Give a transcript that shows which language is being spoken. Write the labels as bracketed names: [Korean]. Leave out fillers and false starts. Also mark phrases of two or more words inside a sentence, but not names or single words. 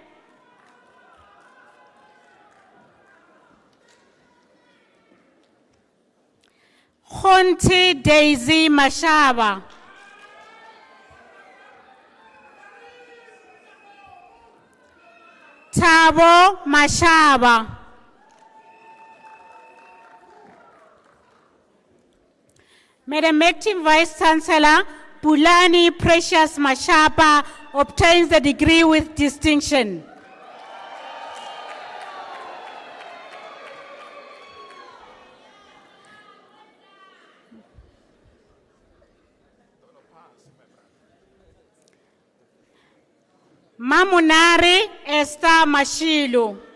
[English] Khonti Daisy Mashaba. Tabo Mashaba. Madam Acting Vice Chancellor, Pulani Precious Mashapa obtains the degree with distinction. Mamunari Esther Mashilu.